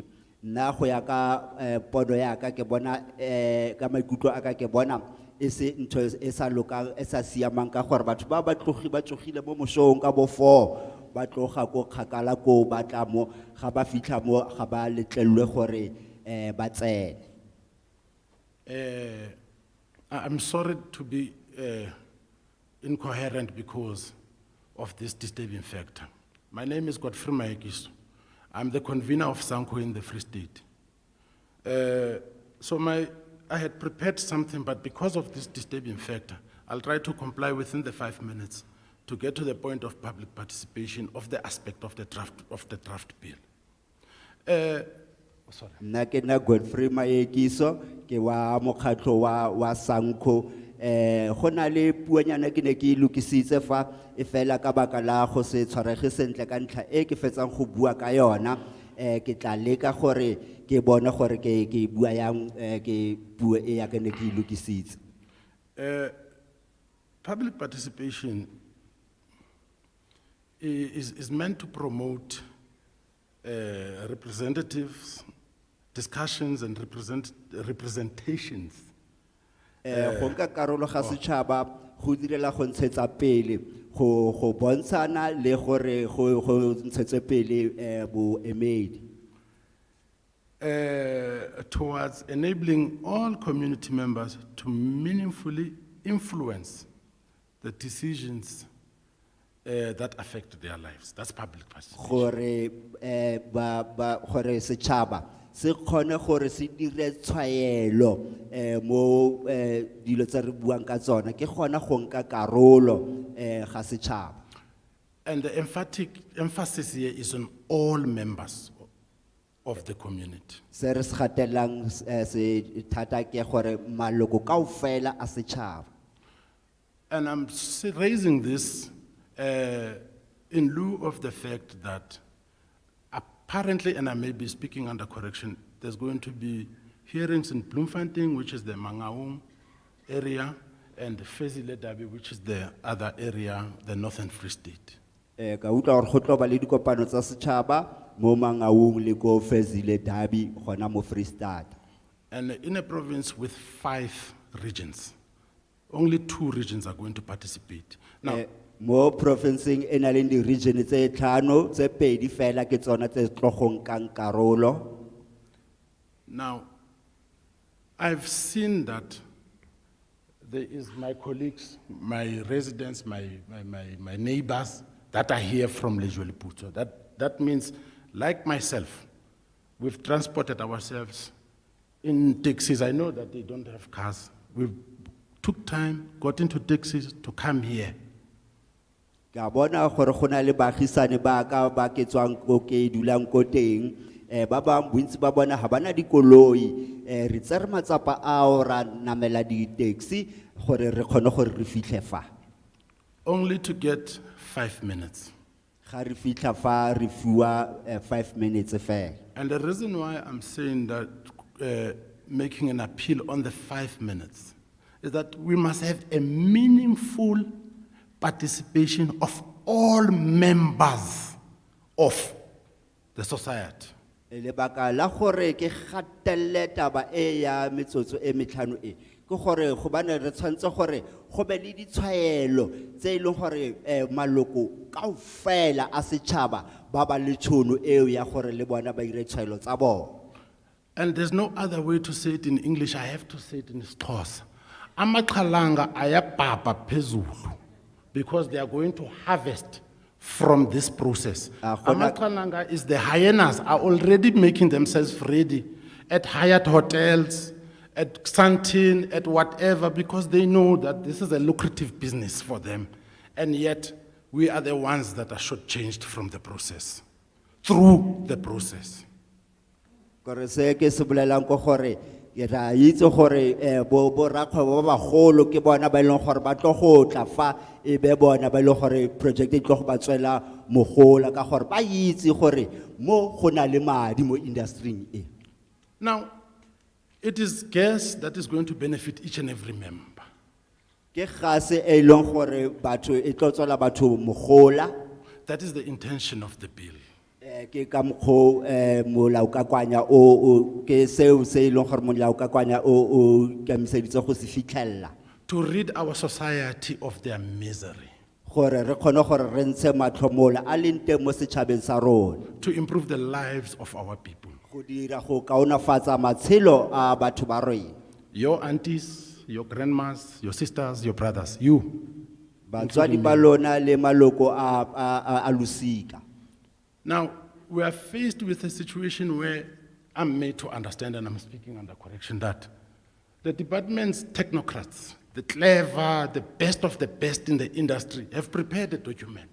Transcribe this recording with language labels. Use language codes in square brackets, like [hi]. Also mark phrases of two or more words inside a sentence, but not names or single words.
[tn] Nna go ya ka pono ya ka ke bona ka maikutlo a ka ke bona e se ntho e sa lokang e sa siamang ka gore batho ba tsogile mo mosong ka bo 4 ba tloga go kgakala go batla mo ga ba fitlha mo ga ba letlelwe gore ba tsene. [en] I'm sorry to be incoherent because of this disturbing factor. My name is Godfrey Maekis. I'm the convener of Sanko in the Free State. I had prepared something, but because of this disturbing factor, I'll try to comply within the 5 minutes to get to the point of public participation of the aspect of the draft bill. Sorry. [tn] Nna ke nna Godfrey Maekiso ke wa mokgatlo wa Sanko go na le puanyana ke ne ke lokisitse fa e fela ka baka la go se tshwarege sentle ka ntlha e ke fetsang go bua ka yona ke tla leka gore ke bone gore ke bua yang ke puo e ya ke ne ke lokisitse. [en] Public participation is meant to promote representatives, discussions and representations. [tn] Go nka karolo ga setšhaba go direla go ntshetsa pele go bontshana le gore go ntshetse pele boemedi. [en] Towards enabling all community members to meaningfully influence the decisions that affect their lives. That's public participation. [tn] Gore setšhaba se kgone gore se dire tshwaelo mo dilo tse re buang ka tsona ke gona go nka karolo ga setšhaba. [en] And the emphasis here is on all members of the community. [tn] Se re se gatelang se thata ke gore maloko kaofela a setšhaba. [en] And I'm raising this in lieu of the fact that apparently, and I may be speaking under correction, there's going to be hearings in Bloemfontein, which is the Mangaung area, and the Fezile Dabi, which is the other area, the Northern Free State. [tn] Ka utlwa gore go tlo ba le dikopano tsa setšhaba mo Mangaung le ko Fezile Dabi gona mo Freestata. [en] And in a province with 5 regions, only 2 regions are going to participate. Now, [tn] Mo provinceng e na le di region tse tlhano tse pedi fela ke tsona tse tlo go nkang karolo. [en] now, I've seen that there is my colleagues, my residents, my neighbors that are here from Lejweleputswa. That means, like myself, we've transported ourselves in taxis. I know that they don't have cars. We took time, got into taxis to come here. [tn] Ka bona gore go na le baagisane ba ka ba ke tswang ko ke dulang ko teng ba bang bontsi ba bona ha bana dikoloi re tsere matsapa a ra namela di taxi gore re khone gore re fitlhe fa [en] Only to get 5 minutes. [tn] ga re fitlha fa re fiwa 5 minutes fa. [en] And the reason why I'm saying that, making an appeal on the 5 minutes, is that we must have a meaningful participation of all members of the society. [tn] Lebaka la gore ke gatelle taba e ya metsotso e metlhano e ke gore go bana re tshwantse gore go be le ditshwaelo tse e leng gore maloko kaofela a setšhaba ba ba le tšhono eo ya gore le bona ba ire tshwaelo tsa bona. [en] And there's no other way to say it in English. I have to say it in Xhosa. [xh] Amaqhalanga ayapapa phezulu, [en] because they are going to harvest from this process. Amaqhalanga is the hyenas are already making themselves ready at Hyatt hotels, at Santin, at whatever, because they know that this is a lucrative business for them. And yet, we are the ones that are shortchanged from the process, through the process. [tn] Gore se ke se bolelang ko gore ke ra itse gore bo rakgwebo ba bagolo ke bona ba ileng gore ba tlo go tla fa e be bona ba ileng gore project e tlo go ba tswela mogola ka gore ba itse gore mo go na le madi mo industry e. [en] Now, it is gas that is going to benefit each and every member. [tn] Ke gase e ileng gore batho e tlo tswela batho mogola. [en] That is the intention of the bill. [tn] Ke ka mokgo molao ka kwanya o ke seo se ileng gore molao ka kwanya o kemiseditse go se fitlhella. [en] To rid our society of their misery. [tn] Gore re khone gore re ntshe matlhomola a leng teng mo setšhabeng sa rona. [en] To improve the lives of our people. [tn] Go dira go kaonafatsa matshelo a batho ba rona. [en] Your aunties, your grandmas, your sisters, your brothers, you. [tn] Batswadi ba lona le maloko a losika. [en] Now, we are faced with a situation where I'm made to understand, and I'm speaking under correction, that the department's technocrats, the clever, the best of the best in the industry, have prepared a document.